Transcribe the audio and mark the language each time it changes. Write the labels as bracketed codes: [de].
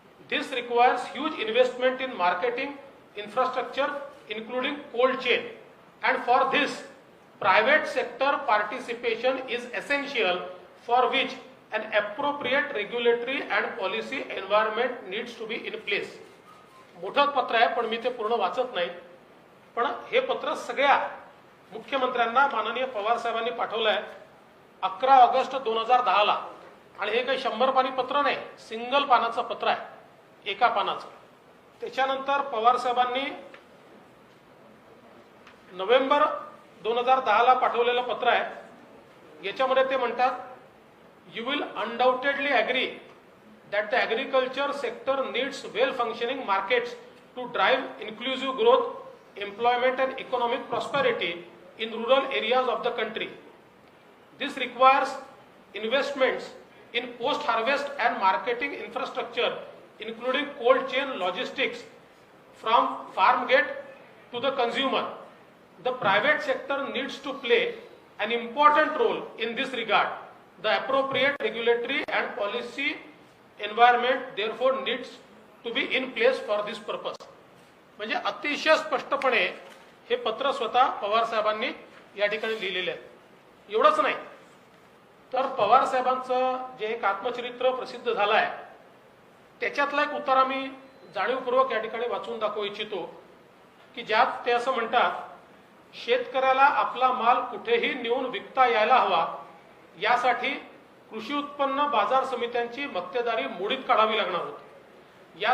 [en] This requires huge investment in marketing infrastructure including cold chain, and for this private sector participation is essential, for which an appropriate regulatory and policy environment needs to be in place. [mr] मोठं पत्र आहे पण मी ते पूर्ण वाचत नाही. पण हे पत्र सगळ्या मुख्यमंत्र्यांना माननीय पवार साहेबांनी पाठवलं आहे 11 ऑगस्ट 2010 ला. आणि हे काही 100 पानी पत्र नाही, सिंगल पानाचं पत्र आहे, एका पानाचं. त्याच्यानंतर पवार साहेबांनी नोव्हेंबर 2010 ला पाठवलेलं पत्र आहे. याच्यामध्ये ते म्हणतात [en] You will undoubtedly agree that the agriculture sector needs well functioning markets to drive inclusive growth, employment and economic prosperity in rural areas of the country. This requires investments in post harvest and marketing infrastructure including cold chain logistics from farm gate to the consumer. The private sector needs to play an important role in this regard. The appropriate regulatory and policy environment therefore needs to be in place for this purpose. [mr] म्हणजे अतिशय स्पष्टपणे हे पत्र स्वतः पवार साहेबांनी या ठिकाणी लिहिलेले आहे. एवढंच नाही तर पवार साहेबांचं जे एक आत्मचरित्र प्रसिद्ध झालं आहे त्याच्यातला एक उतारा मी जाणीवपूर्वक या ठिकाणी वाचून दाखवू इच्छितो की ज्यात ते असं म्हणतात शेतकऱ्याला आपला माल कुठेही नेऊन विकता यायला हवा यासाठी कृषी उत्पन्न बाजार समित्यांची मक्तेदारी मोडीत काढावी लागणार होती.